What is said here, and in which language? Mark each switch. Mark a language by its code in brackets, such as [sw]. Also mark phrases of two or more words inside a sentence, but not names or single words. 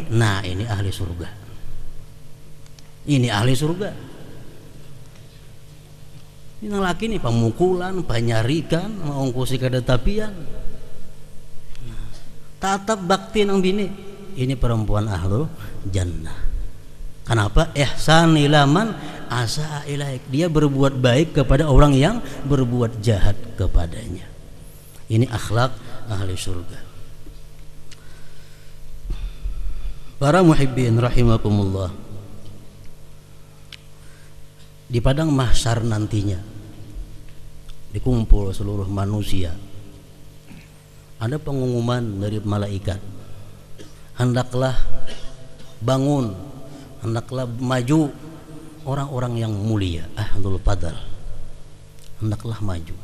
[id] Nah, ini ahli surga. Ini ahli surga. [bjn] Ini nang laki nih pamukulan, panyarikan, mengungkusi kada tapian, tatap bakti nang bini. [id] Ini perempuan [ar] أهل الجنة. [id] Kenapa? [ar] إحسان إلى من أساء إليك, [id] dia berbuat baik kepada orang yang berbuat jahat kepadanya. Ini akhlak ahli surga. Para [ar] محبين رحمكم الله, [id] di padang mahsyar nantinya dikumpul seluruh manusia, ada pengumuman dari malaikat, hendaklah bangun, hendaklah maju orang-orang yang mulia, [ar] أهل الفضل, [id] hendaklah maju.